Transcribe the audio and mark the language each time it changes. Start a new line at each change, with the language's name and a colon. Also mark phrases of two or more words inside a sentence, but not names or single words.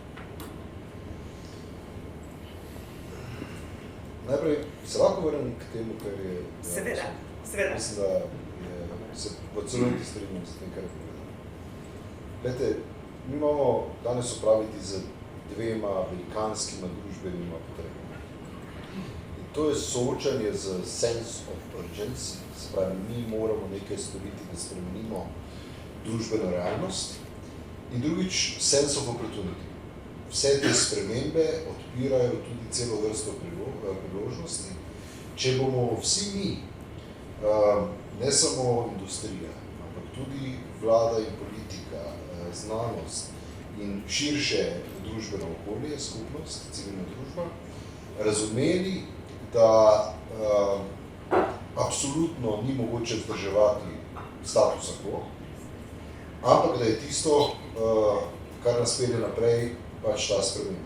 Slovenian: Najprej se lahko vrnem k temu, kar je... Seveda. Mislim, da se v celoti strinjam s tem, kar je povedal. Glede, mi imamo danes opraviti z dvema velikanskima družbenima potrebami. In to je soočanje z
English: sense of urgency,
Slovenian: se pravi, mi moramo nekaj storiti, da spremenimo družbeno realnost. In drugič,
English: sense of opportunity.
Slovenian: Vse te spremembe odpirajo tudi celo vrsto priložnosti. Če bomo vsi mi, ne samo industrija, ampak tudi vlada in politika, znanost in širše družbeno okolje, skupnost, civilna družba, razumeli, da absolutno ni mogoče vzdrževati statusa quo, ampak da je tisto, kar nas pelje naprej, pač ta sprememba.